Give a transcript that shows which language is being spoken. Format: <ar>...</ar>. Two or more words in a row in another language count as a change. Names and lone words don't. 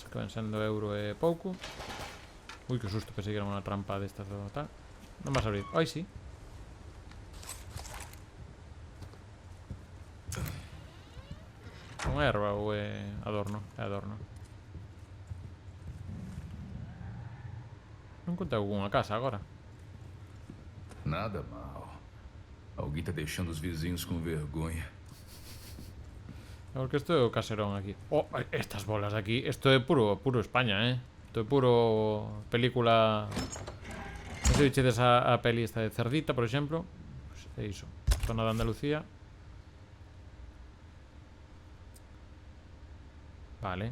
<gl>Que ven sendo euro e pouco. Ui, que susto, pensei que era unha trampa destas do tal. Non vas a abrir. Ai, sí. Unha erva ou é adorno? É adorno.</gl> <pt>Non encontrei alguma casa agora. Nada mal. Alguém tá deixando os vizinhos com vergonha.</pt> <gl>Porque isto é o caserón aquí. Oh, estas bolas aquí. Isto é puro España, Isto é puro película. Non sei se diches a peli esta de Cerdita, por exemplo. Pues é iso. Zona de Andalucía. Vale.</gl>